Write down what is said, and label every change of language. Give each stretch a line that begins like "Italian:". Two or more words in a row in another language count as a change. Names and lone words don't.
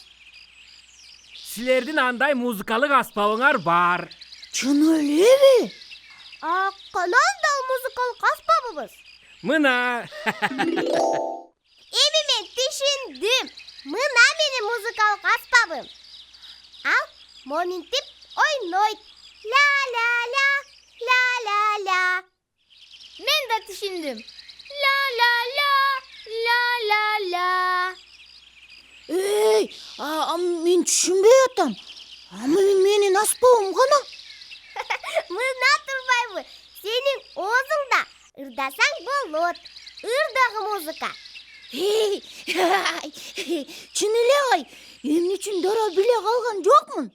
Kyrgyz: Силердин андай музыкалык аспабыңар бар. Чын элеби? Кандай музыкалык аспабыбыз? Мына. Эми мен түшүндүм. Мына менин музыкалык аспабым. Ал монинтип ойнойт. Ла-ла-ла, ла-ла-ла. Мен да түшүндүм. Ла-ла-ла, ла-ла-ла. Эй, мен түшүнбөй атам. Менин аспабым кана? Мына турбайбы? Сенин оозуңда ырдасаң болот. Ырдагы музыка. Чын эле ай, эмне үчүн дароо биле калган жокмун?